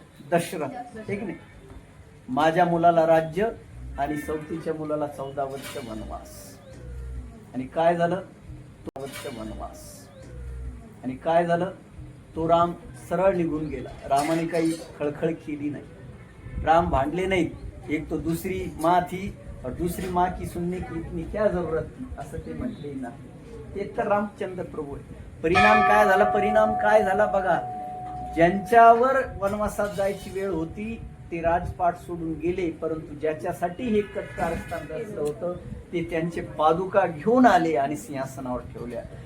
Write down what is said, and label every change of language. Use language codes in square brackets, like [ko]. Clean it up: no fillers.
[mr] दशरथ, ठीक नाही. माझ्या मुलाला राज्य आणि सौतीच्या मुलाला 14 वर्ष वनवास. आणि काय झालं? 14 वर्ष वनवास. आणि काय झालं? तो राम सरळ निघून गेला. रामाने काही खळखळ केली नाही. राम भांडले नाहीत. [hi] एक तो दूसरी माँ थी और दूसरी माँ की सुनने की इतनी क्या जरूरत थी, [mr] असं ते म्हटले नाही. ते तर रामचंद्र प्रभू आहे. परिणाम काय झाला? परिणाम काय झाला बघा. ज्यांच्यावर वनवासात जायची वेळ होती ते राजपाट सोडून गेले, परंतु ज्याच्यासाठी हे कारस्थान रचलं होतं ते त्यांचे पादुका घेऊन आले आणि सिंहासनावर ठेवल्या.